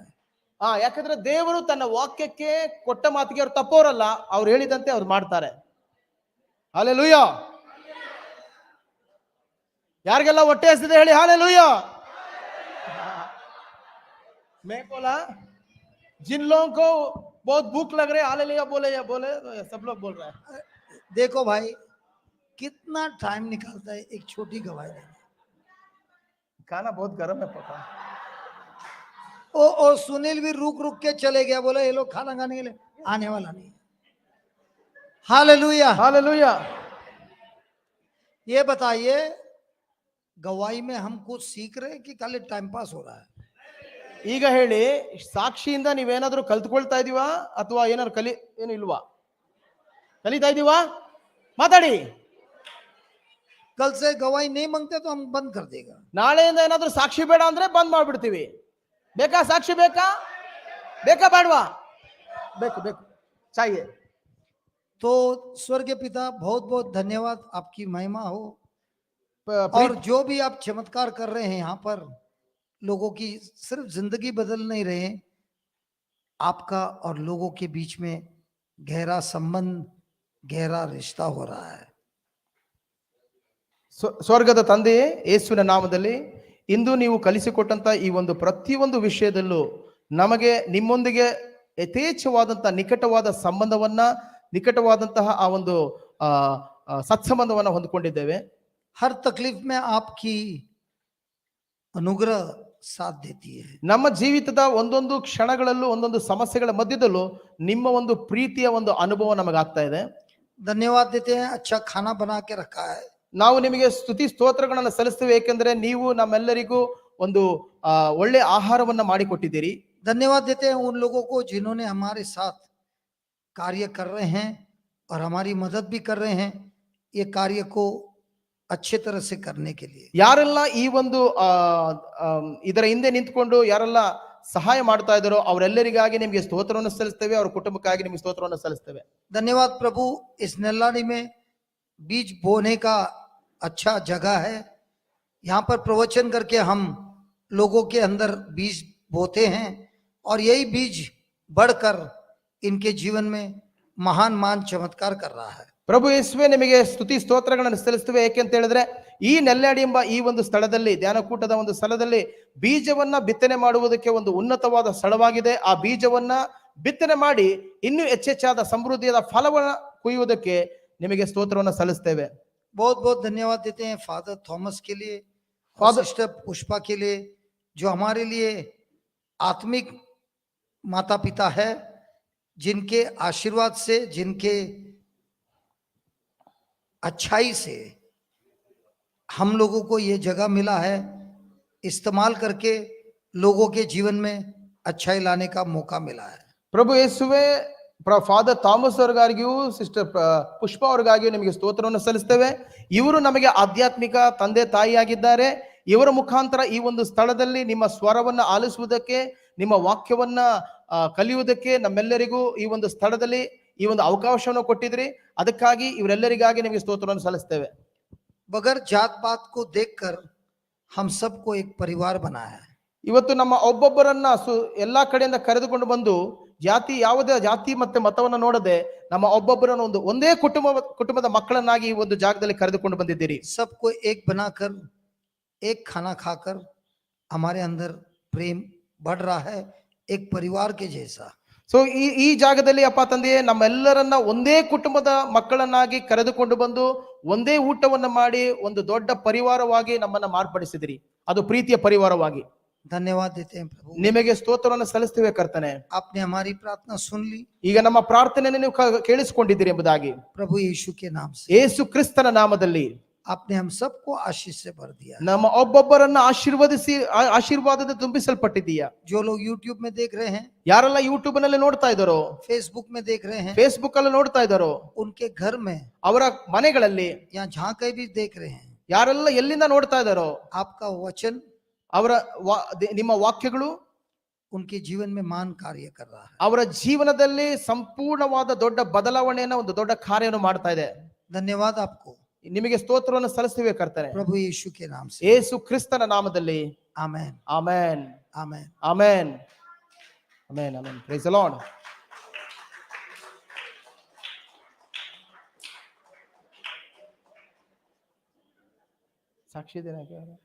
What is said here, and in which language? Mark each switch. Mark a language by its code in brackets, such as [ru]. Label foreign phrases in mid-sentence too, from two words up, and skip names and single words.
[kn] ಯಾಕಂದ್ರೆ ದೇವರು ತನ್ನ ವಾಕ್ಯಕ್ಕೆ ಕೊಟ್ಟ ಮಾತಿಗೆ ಅವ್ರು ತಪ್ಪೋರಲ್ಲ, ಅವ್ರು ಹೇಳಿದಂತೆ ಅವ್ರು ಮಾಡ್ತಾರೆ. ಹಾಲೆಲೂಯಾ. ಯಾರಿಗೆಲ್ಲ ಹೊಟ್ಟೆ ಹಸಿದೆ ಹೇಳಿ ಹಾಲೆಲೂಯಾ. [hi] मैं बोला, जिन लोगों को बहुत भूख लग रही है, हालेलुया बोले, या बोले, सब लोग बोल रहे हैं. देखो भाई कितना टाइम निकालता है एक छोटी गवाही देने। खाना बहुत गर्म है पापा. ओ सुनील भी रुक रुक के चले गया, बोला ये लोग खाना खाने के लिए आने वाला नहीं। हालेलुया। हालेलुया. ये बताइए गवाही में हम कुछ सीख रहे हैं कि खाली टाइम पास हो रहा है? [kn] ಈಗ ಹೇಳಿ, ಸಾಕ್ಷಿಯಿಂದ ನೀವೇನಾದ್ರೂ ಕಲ್ತ್ಕೊಳ್ತಾ ಇದೀವಾ ಅಥವಾ ಏನಾದ್ರು ಏನು ಇಲ್ವಾ? ಕಲಿತಾ ಇದೀವಾ? ಮಾತಾಡಿ. [hi] कल से गवाही नहीं मांगते तो हम बंद कर देगा। [kn] ನಾಳೆಯಿಂದ ಏನಾದ್ರೂ ಸಾಕ್ಷಿ ಬೇಡ ಅಂದ್ರೆ ಬಂದ್ ಮಾಡ್ಬಿಡ್ತೀವಿ. ಬೇಕಾ ಸಾಕ್ಷಿ? ಬೇಕಾ ಬೇಡವಾ? ಬೇಕು चाहिए. [hi] तो स्वर्गीय पिता बहुत बहुत धन्यवाद, आपकी महिमा हो। और जो भी आप चमत्कार कर रहे हैं यहाँ पर, लोगों की सिर्फ जिंदगी बदल नहीं रहे, आपका और लोगों के बीच में गहरा संबंध, गहरा रिश्ता हो रहा है। [kn] ಸ್ವರ್ಗದ ತಂದೆಯೇ, ಯೇಸುವಿನ ನಾಮದಲ್ಲಿ ಇಂದು ನೀವು ಕಲಿಸಿಕೊಟ್ಟಂತ ಈ ಒಂದು ಪ್ರತಿಯೊಂದು ವಿಷಯದಲ್ಲೂ ನಮಗೆ ನಿಮ್ಮೊಂದಿಗೆ ಯಥೇಚ್ಛವಾದಂತ ನಿಕಟವಾದ ಸಂಬಂಧವನ್ನ, ನಿಕಟವಾದಂತಹ ಆ ಒಂದು ಸತ್ಸಂಬಂಧವನ್ನ ಹೊಂದಿಕೊಂಡಿದ್ದೇವೆ. [hi] हर तकलीफ में आपकी अनुग्रह साथ देती है। [kn] ನಮ್ಮ ಜೀವಿತದ ಒಂದೊಂದು ಕ್ಷಣಗಳಲ್ಲೂ, ಒಂದೊಂದು ಸಮಸ್ಯೆಗಳ ಮಧ್ಯದಲ್ಲೂ ನಿಮ್ಮ ಒಂದು ಪ್ರೀತಿಯ ಒಂದು ಅನುಭವ ನಮಗಾಗ್ತಾ ಇದೆ. [hi] धन्यवाद देते हैं, अच्छा खाना बना के रखा है। [kn] ನಾವು ನಿಮಗೆ ಸ್ತುತಿ ಸ್ತೋತ್ರಗಳನ್ನು ಸಲ್ಲಿಸ್ತೇವೆ, ಏಕೆಂದರೆ ನೀವು ನಮ್ಮೆಲ್ಲರಿಗೂ ಒಂದು ಒಳ್ಳೆ ಆಹಾರವನ್ನ ಮಾಡಿಕೊಟ್ಟಿದ್ದೀರಿ. [hi] धन्यवाद देते हैं उन लोगों को जिन्होंने हमारे साथ कार्य कर रहे हैं और हमारी मदद भी कर रहे हैं, ये कार्य को अच्छे तरह से करने के लिए। [kn] ಯಾರೆಲ್ಲ ಈ ಒಂದು ಇದರ ಹಿಂದೆ ನಿಂತ್ಕೊಂಡು ಯಾರೆಲ್ಲ ಸಹಾಯ ಮಾಡ್ತಾ ಇದ್ದಾರೋ ಅವರೆಲ್ಲರಿಗಾಗಿ ನಿಮಗೆ ಸ್ತೋತ್ರವನ್ನು ಸಲ್ಲಿಸ್ತೇವೆ, ಅವರ ಕುಟುಂಬಕ್ಕಾಗಿ ನಿಮಗೆ ಸ್ತೋತ್ರವನ್ನು ಸಲ್ಲಿಸ್ತೇವೆ. [hi] धन्यवाद प्रभु, इस नेल्लानी में बीज बोने का अच्छा जगह है। यहाँ पर प्रवचन करके हम लोगों के अंदर बीज बोते हैं और यही बीज बढ़कर इनके जीवन में महान चमत्कार कर रहा है। [kn] ಪ್ರಭು ಯೇಸುವೆ, ನಿಮಗೆ ಸ್ತುತಿ ಸ್ತೋತ್ರಗಳನ್ನು ಸಲ್ಲಿಸ್ತೇವೆ, ಏಕೆಂತ ಹೇಳಿದ್ರೆ ಈ ನೆಲ್ಲಾಡಿ ಎಂಬ ಈ ಒಂದು ಸ್ಥಳದಲ್ಲಿ, ಧ್ಯಾನಕೂಟದ ಒಂದು ಸ್ಥಳದಲ್ಲಿ ಬೀಜವನ್ನ ಬಿತ್ತನೆ ಮಾಡುವುದಕ್ಕೆ ಒಂದು ಉನ್ನತವಾದ ಸ್ಥಳವಾಗಿದೆ. ಆ ಬೀಜವನ್ನ ಬಿತ್ತನೆ ಮಾಡಿ ಇನ್ನೂ ಹೆಚ್ಚೆಚ್ಚಾದ ಸಮೃದ್ಧಿಯಾದ ಫಲವನ್ನ ಕೊಯ್ಯುವುದಕ್ಕೆ ನಿಮಗೆ ಸ್ತೋತ್ರವನ್ನು ಸಲ್ಲಿಸ್ತೇವೆ. [hi] बहुत बहुत धन्यवाद देते हैं फादर थॉमस के लिए, सिस्टर पुष्पा के लिए, जो हमारे लिए आत्मिक माता पिता है, जिनके आशीर्वाद से, जिनके अच्छाई से हम लोगों को ये जगह मिला है, इस्तेमाल करके लोगों के जीवन में अच्छाई लाने का मौका मिला है। [kn] ಪ್ರಭು ಯೇಸುವೆ, ಫಾದರ್ ಥಾಮಸ್ ಅವರಿಗಾಗಿಯೂ ಸಿಸ್ಟರ್ ಪುಷ್ಪ ಅವರಿಗಾಗಿಯೂ ನಿಮಗೆ ಸ್ತೋತ್ರವನ್ನು ಸಲ್ಲಿಸ್ತೇವೆ. ಇವರು ನಮಗೆ ಆಧ್ಯಾತ್ಮಿಕ ತಂದೆ ತಾಯಿಯಾಗಿದ್ದಾರೆ. ಇವರ ಮುಖಾಂತರ ಈ ಒಂದು ಸ್ಥಳದಲ್ಲಿ ನಿಮ್ಮ ಸ್ವರವನ್ನ ಆಲಿಸುವುದಕ್ಕೆ, ನಿಮ್ಮ ವಾಕ್ಯವನ್ನ ಕಲಿಯುವುದಕ್ಕೆ ನಮ್ಮೆಲ್ಲರಿಗೂ ಈ ಒಂದು ಸ್ಥಳದಲ್ಲಿ ಈ ಒಂದು ಅವಕಾಶವನ್ನು ಕೊಟ್ಟಿದ್ರಿ. ಅದಕ್ಕಾಗಿ ಇವರೆಲ್ಲರಿಗಾಗಿ ನಿಮಗೆ ಸ್ತೋತ್ರವನ್ನು ಸಲ್ಲಿಸ್ತೇವೆ. [hi] बगैर जात पात को देखकर हम सबको एक परिवार बनाया है। [kn] ಇವತ್ತು ನಮ್ಮ ಒಬ್ಬೊಬ್ಬರನ್ನ ಎಲ್ಲಾ ಕಡೆಯಿಂದ ಕರೆದುಕೊಂಡು ಬಂದು ಯಾವುದೇ ಜಾತಿ ಮತ್ತೆ ಮತವನ್ನ ನೋಡದೆ ನಮ್ಮ ಒಬ್ಬೊಬ್ಬರನ್ನು ಒಂದೇ ಕುಟುಂಬದ ಮಕ್ಕಳನ್ನಾಗಿ ಈ ಒಂದು ಜಾಗದಲ್ಲಿ ಕರೆದುಕೊಂಡು ಬಂದಿದ್ದೀರಿ. [hi] सबको एक बनाकर एक खाना खाकर हमारे अंदर प्रेम बढ़ रहा है, एक परिवार के जैसा. [kn] ಸೊ ಈ ಜಾಗದಲ್ಲಿ ಅಪ್ಪ ತಂದೆಯೇ ನಮ್ಮೆಲ್ಲರನ್ನ ಒಂದೇ ಕುಟುಂಬದ ಮಕ್ಕಳನ್ನಾಗಿ ಕರೆದುಕೊಂಡು ಬಂದು ಒಂದೇ ಊಟವನ್ನ ಮಾಡಿ ಒಂದು ದೊಡ್ಡ ಪರಿವಾರವಾಗಿ ನಮ್ಮನ್ನ ಮಾರ್ಪಡಿಸಿದಿರಿ, ಅದು ಪ್ರೀತಿಯ ಪರಿವಾರವಾಗಿ. [hi] धन्यवाद देते हैं प्रभु. [kn] ನಿಮಗೆ ಸ್ತೋತ್ರವನ್ನು ಸಲ್ಲಿಸ್ತೇವೆ ಕರ್ತನೆ. [hi] आपने हमारी प्रार्थना सुन ली [kn] ಈಗ ನಮ್ಮ ಪ್ರಾರ್ಥನೆಯನ್ನು ನೀವು ಕೇಳಿಸಿಕೊಂಡಿದ್ದೀರಿ ಎಂಬುದಾಗಿ [hi] प्रभु यीशु के नाम से. [kn] ಯೇಸು ಕ್ರಿಸ್ತನ ನಾಮದಲ್ಲಿ [hi] आपने हम सबको आशीष से भर दिया. [kn] ನಮ್ಮ ಒಬ್ಬೊಬ್ಬರನ್ನ ಆಶೀರ್ವಾದದ ತುಂಬಿಸಲ್ಪಟ್ಟಿದ್ದೀಯಾ. [hi] जो लोग YouTube में देख रहे हैं, [kn] ಯಾರೆಲ್ಲ ಯೂಟ್ಯೂಬ್ ನಲ್ಲಿ ನೋಡ್ತಾ ಇದ್ದಾರೋ, [hi] फेसबुक में देख रहे हैं, [kn] ಫೇಸ್ಬುಕ್ ಅಲ್ಲಿ ನೋಡ್ತಾ ಇದ್ದಾರೋ, [hi] उनके घर में [kn] ಅವರ ಮನೆಗಳಲ್ಲಿ [hi] या जहां कहीं भी देख रहे हैं, [kn] ಯಾರೆಲ್ಲ ಎಲ್ಲಿಂದ ನೋಡ್ತಾ ಇದ್ದಾರೋ [hi] आपका वचन [kn] ಅವರ ನಿಮ್ಮ ವಾಕ್ಯಗಳು [hi] उनके जीवन में मान कार्य कर रहा है. [kn] ಅವರ ಜೀವನದಲ್ಲಿ ಸಂಪೂರ್ಣವಾದ ದೊಡ್ಡ ಬದಲಾವಣೆಯನ್ನ ಒಂದು ದೊಡ್ಡ ಕಾರ್ಯವನ್ನು ಮಾಡ್ತಾ ಇದೆ. [hi] धन्यवाद आपको [kn] ನಿಮಗೆ ಸ್ತೋತ್ರವನ್ನು ಸಲ್ಲಿಸುವೆ ಕರ್ತನೆ, [hi] प्रभु यीशु के नाम से. [kn] ಯೇಸು ಕ್ರಿಸ್ತನ ನಾಮದಲ್ಲಿ. [hi] आमेन, [kn] ಆಮೆನ್, [hi] आमेन. [kn] ಆಮೆನ್, ಆಮೆನ್, ಆಮೆನ್. [en] Praise the Lord. [hi] ಸಾಕ್ಷಿ ದೇना क्या है?